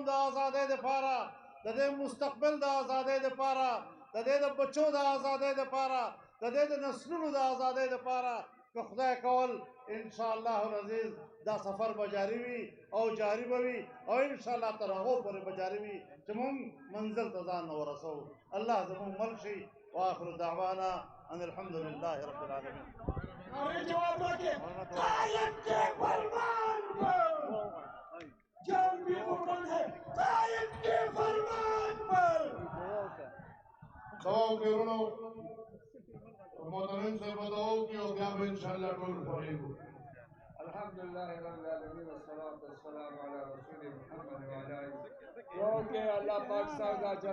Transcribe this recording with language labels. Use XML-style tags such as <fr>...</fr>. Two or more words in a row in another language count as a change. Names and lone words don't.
<ps>د ازادۍ دپاره د دې مستقبل د ازادۍ دپاره د دې د بچو د ازادۍ دپاره د دې د نسلونو د ازادۍ دپاره که خدای کول</ps> <ar>انشاءالله العزیز</ar> <ps>دا سفر به جاري وي او جاري به وي او انشاءالله تر هغو پورې به جاري وي چې مونږ منزل ته ځان ورسوو الله زمونږ مل شي</ps> <ar>واخر دعوانا ان الحمد لله رب العالمين</ar> <ur>نعرہ جواب رکھے قائد کے فرمان پر جنگ بھی ممکن ہے قائد کے فرمان پر</ur> <ps>دعاو کې ورونو محترم صاحب دعاو کې او بیا به انشاءالله ټول فارغ</ps> <ar>الحمد لله رب العالمين والصلاة والسلام على رسول محمد وعلى آله.</ar> <ur>کیونکہ اللہ پاک صاحب</ur>